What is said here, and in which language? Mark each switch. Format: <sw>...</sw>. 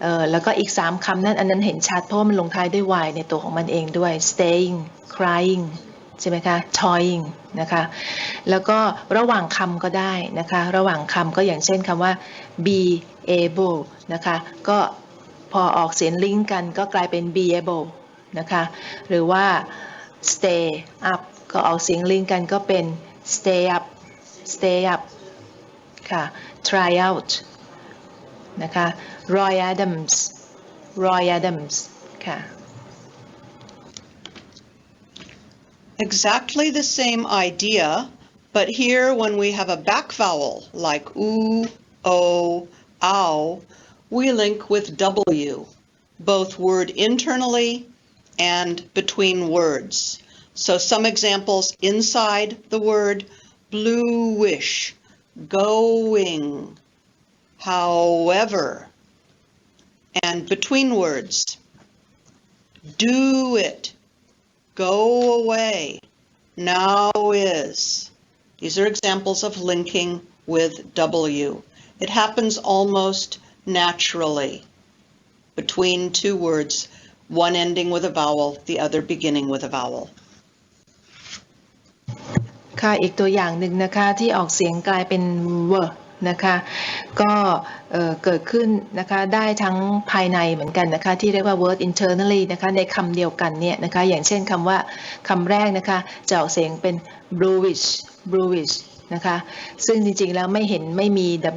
<th>แล้วก็อีก3คำนั้นอันนั้นเห็นชัดเพราะว่ามันลงท้ายด้วย y ในตัวของมันเองด้วย staying crying ใช่ไหมคะ toying นะคะแล้วก็ระหว่างคำก็ได้นะคะระหว่างคำก็อย่างเช่นคำว่า</th> <en>be able</en> <th>นะคะก็พอออกเสียงลิงก์กันก็กลายเป็น be able นะคะหรือว่า</th> <en>stay up</en> <th>ก็ออกเสียงลิงก์กันก็เป็น</th> <en>stay up stay up ค่ะ try out นะคะ Roy Adams Roy Adams ค่ะ Exactly the same idea, but here when we have a back vowel like oo, o, ow, we link with W, both word internally and between words. So some examples inside the word: bluish, going, however, and between words: do it, go away, now is. These are examples of linking with W. It happens almost naturally between two words, one ending with a vowel, the other beginning with a vowel.</en> <th>ค่ะอีกตัวอย่างหนึ่งนะคะที่ออกเสียงกลายเป็น w นะคะก็เกิดขึ้นนะคะได้ทั้งภายในเหมือนกันนะคะที่เรียกว่า</th> <en>word internally</en> <th>นะคะในคำเดียวกันเนี่ยนะคะอย่างเช่นคำว่าคำแรกนะคะจะออกเสียงเป็น bluish นะคะซึ่งจริงๆแล้วไม่มี</th>